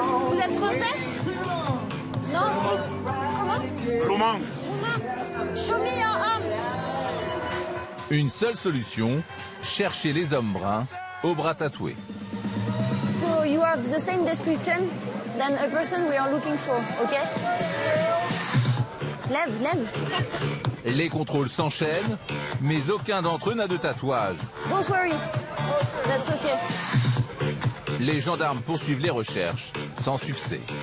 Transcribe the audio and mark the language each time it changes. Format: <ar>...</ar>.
<fr>Vous êtes français? Non? Comment?</fr> <en>Show me your arms.</en> <fr>Une seule solution, chercher les hommes bruns aux bras tatoués.</fr> <en>So you have the same description than a person we are looking for, ok?</en> <fr>Lève. Les contrôles s'enchaînent, mais aucun d'entre eux n'a de tatouage.</fr> <en>Don't worry, that's okay.</en> <fr>Les gendarmes poursuivent les recherches, sans succès.</fr>